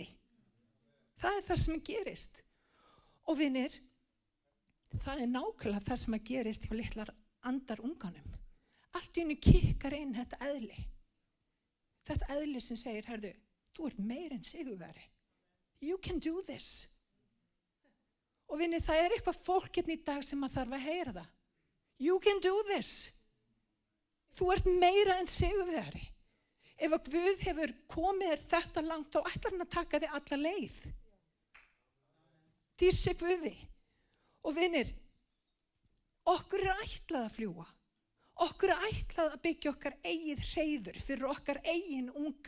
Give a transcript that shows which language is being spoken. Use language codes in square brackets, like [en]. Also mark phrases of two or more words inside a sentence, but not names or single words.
[is] Það er það sem gerist. Og vinir, það er nákvæmlega það sem að gerist hjá litlar andar unganum. Allt í einu kikkar inn þetta eðli. Þetta eðli sem segir, herðu, þú ert meir en sigurvegari. [en] You can do this. [is] Og vinni, það er eitthvað fólk hérna í dag sem að þarf að heyra það. [en] You can do this. [is] Þú ert meira en sigurvegari. Ef að Guð hefur komið þér þetta langt, þá ætlar hann að taka þig alla leið. Dýrsi Guði. Og vinir, okkur er ætlað að fljúga. Okkur er ætlað að byggja okkar eigið hreiður fyrir okkar eigin unga.